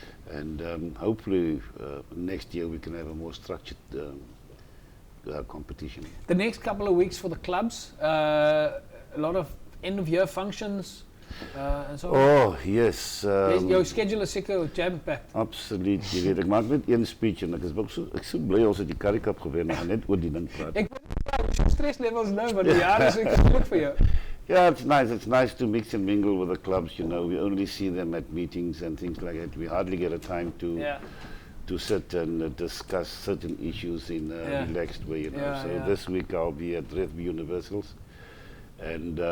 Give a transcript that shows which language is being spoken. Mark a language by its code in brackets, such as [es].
[en] And hopefully next year we can have a more structured competition. The next couple of weeks for the clubs, a lot of end of year functions and so on. Oh, yes. Your schedule is seker jam-packed. [af] Absoluut. Jy weet, ek maak net een speech en ek is so bly ons het die Currie Cup gewen en net oor die ding praat. Ek weet jou stress levels nou, want die jare is goed vir jou. [en] Yeah, it's nice. It's nice to mix and mingle with the clubs. We only see them at meetings and things like that. We hardly get a time to sit and discuss certain issues in a relaxed way. So this week I'll be at Rugby Universals, and